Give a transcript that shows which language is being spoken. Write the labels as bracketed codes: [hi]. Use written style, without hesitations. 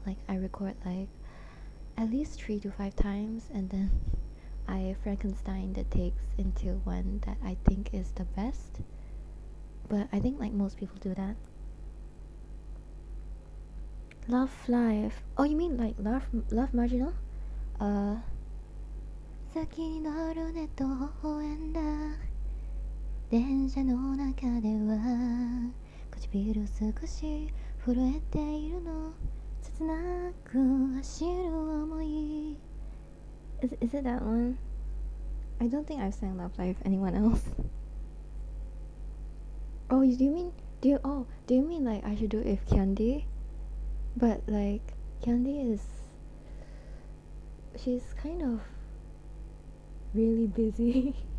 [en] Like I record like at least 3 to 5 times, and then I Frankenstein the takes into one that I think is the best. But I think like most people do that. Love Life. Oh, you mean like Love Marginal? [ja] 先に乗るねと微笑んだ電車の中では唇少し震えているの切なく走る想い [en] Is it that one? I don't think I've sang Love Life anyone else. Oh, do you mean like I should do it with Candy? But like Candy she's kind of really busy.